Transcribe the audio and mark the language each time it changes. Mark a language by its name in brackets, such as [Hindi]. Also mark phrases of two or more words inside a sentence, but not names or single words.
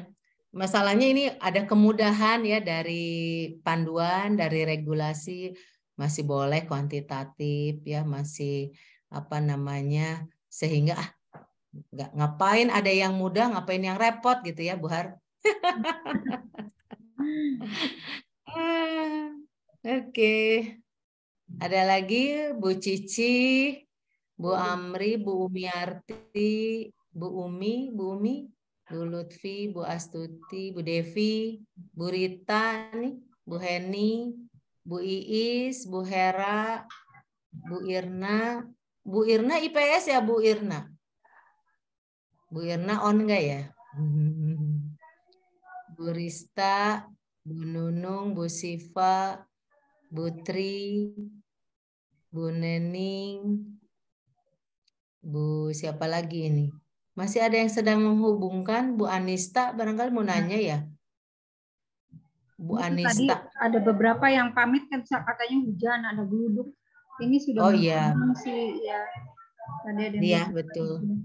[Indonesian] Masalahnya ini ada kemudahan ya dari panduan, dari regulasi, masih boleh kuantitatif ya, masih sehingga nggak ngapain ada yang mudah, ngapain yang repot gitu ya Bu Har. Oke. Ada lagi Bu Cici, Bu Amri, Bu Umiarti, Bu Umi, Bu Lutfi, Bu Astuti, Bu Devi, Bu Rita, nih, Bu Heni, Bu Iis, Bu Hera, Bu Irna. Bu Irna IPS ya Bu Irna? Bu Irna on enggak ya? Bu Rista, Bu Nunung, Bu Siva, Bu Tri, Bu Nening, Bu siapa lagi ini? Masih ada yang sedang menghubungkan, Bu Anista, barangkali mau nanya ya? Bu Anista. Tadi ada beberapa yang pamit kan katanya hujan, ada geluduk. Ini sudah sih ya. Tadi ada iya, betul.